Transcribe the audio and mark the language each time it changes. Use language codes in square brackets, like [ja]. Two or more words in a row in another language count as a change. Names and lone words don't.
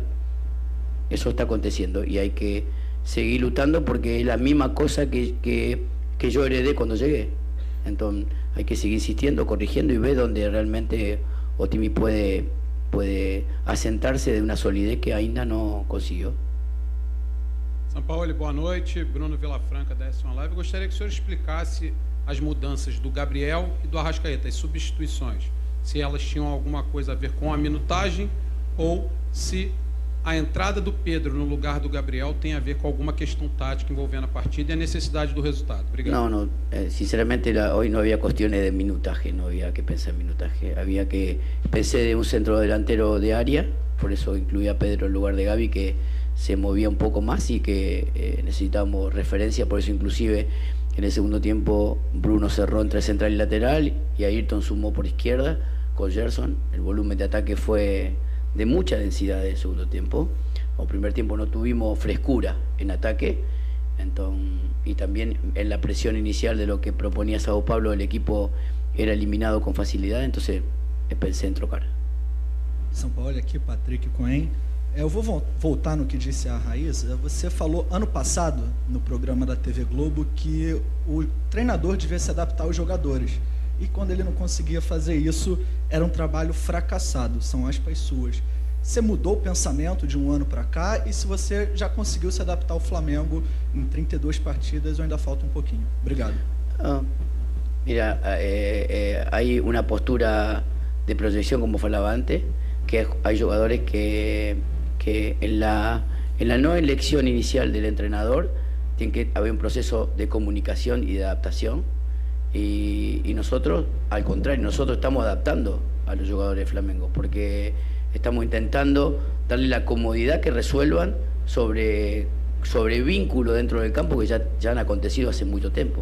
[es] Eso está aconteciendo y hay que seguir luchando porque es la misma cosa que yo heredé cuando llegué. Entonces hay que seguir insistiendo, corrigiendo y ver dónde realmente Otimi puede asentarse de una solidez que ainda no consiguió. [pt] São Paulo, boa noite. Bruno Vilafranca, da S1 Live. Eu gostaria que o senhor explicasse as mudanças do Gabriel e do Arrascaeta, as substituições. Se elas tinham alguma coisa a ver com a minutagem ou se a entrada do Pedro no lugar do Gabriel tem a ver com alguma questão tática envolvendo a partida e a necessidade do resultado. Obrigado. [es] No, sinceramente hoy no había cuestiones de minutaje, no había que pensar en minutaje. Pensé de un centro delantero de área, por eso incluí a Pedro en lugar de Gaby, que se movía un poco más y que necesitábamos referencia, por eso inclusive en el segundo tiempo Bruno cerró entre central y lateral y Ayrton sumó por izquierda con Gerson. El volumen de ataque fue de mucha densidad en el segundo tiempo. En el primer tiempo no tuvimos frescura en ataque, entonces, y también en la presión inicial de lo que proponía Sao Paulo el equipo era eliminado con facilidad, entonces pensé en trocar. [pt] São Paulo, aqui Patrick Cohen. Eu vou voltar no que disse a Raíza. Você falou ano passado, no programa da TV Globo, que o treinador devia se adaptar aos jogadores. E quando ele não conseguia fazer isso, era um trabalho fracassado. São aspas suas. Você mudou o pensamento de um ano para cá? E se você já conseguiu se adaptar ao Flamengo em 32 partidas ou ainda falta um pouquinho? Obrigado. [es] Mira, hay una postura de proyección, como falaba antes, que hay jugadores que en la no elección inicial del entrenador tiene que haber un proceso de comunicación y de adaptación y nosotros, al contrario, nosotros estamos adaptando a los jugadores de Flamengo porque estamos intentando darle la comodidad que resuelvan sobre vínculos dentro del campo que ya han acontecido hace mucho tiempo.